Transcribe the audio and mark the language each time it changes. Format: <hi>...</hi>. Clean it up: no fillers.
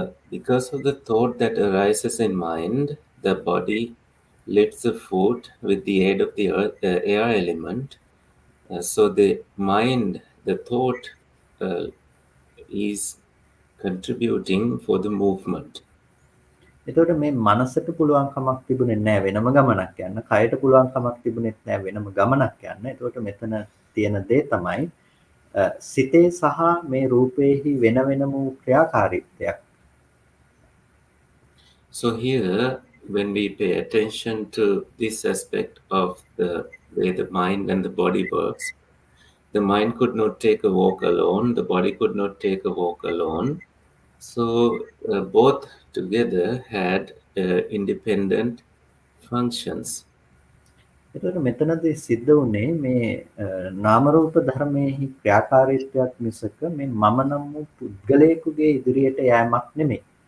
<en>Because of the thought that arises in mind, the body lifts the foot with the aid of the air element. So the mind, the thought, is contributing for the movement.</en> <si>එතකොට මේ මනසට පුළුවන් කමක් තිබුණේ නැහැ වෙනම ගමනක් යන්න. කයට පුළුවන් කමක් තිබුණෙත් නැහැ වෙනම ගමනක් යන්න. එතකොට මෙතන තියෙන දේ තමයි සිතේ සහ මේ රූපේහි වෙන වෙනම වූ ක්‍රියාකාරීත්වයක්.</si> <en>So here, when we pay attention to this aspect of the way the mind and the body works, the mind could not take a walk alone, the body could not take a walk alone. So both together had independent functions.</en> <si>එතකොට මෙතනදී සිද්ධ වුණේ මේ නාම රූප ධර්මයේහි ක්‍රියාකාරීත්වයක් මිසක මේ මම නම් වූ පුද්ගලයෙකුගේ ඉදිරියට යෑමක් නෙමෙයි.</si>